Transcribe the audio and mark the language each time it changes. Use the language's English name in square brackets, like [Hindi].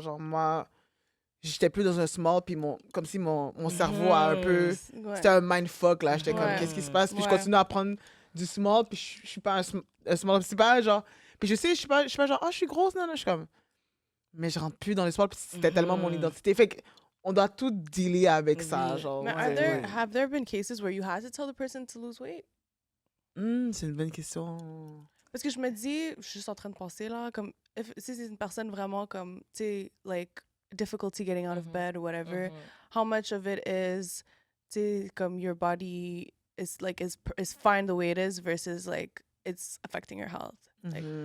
[French] Genre, moi, j'étais plus dans un small, puis comme si mon cerveau a un peu... Ouais. C'était un mindfuck, là. J'étais comme, Ouais. qu'est-ce qui se passe? Puis je Ouais. continue à prendre du small, puis je suis pas un small. C'est pas genre... Puis je sais, je suis pas genre, oh, je suis grosse, non, non. Je suis comme... Mais je rentre plus dans les small, puis c'était tellement mon identité. Fait qu'on doit tout dealer avec ça, Oui. genre. Mais Ouais. [English] have there been cases where you had to tell the person to lose weight? [French] C'est une bonne question. Parce que je me dis, je suis juste en train de penser là, comme si c'est une personne vraiment comme, tu sais, [English] like difficulty getting out of bed or whatever, how much of it is, [French] tu sais, comme [English] your body is like is fine the way it is versus like it's affecting your health. Like,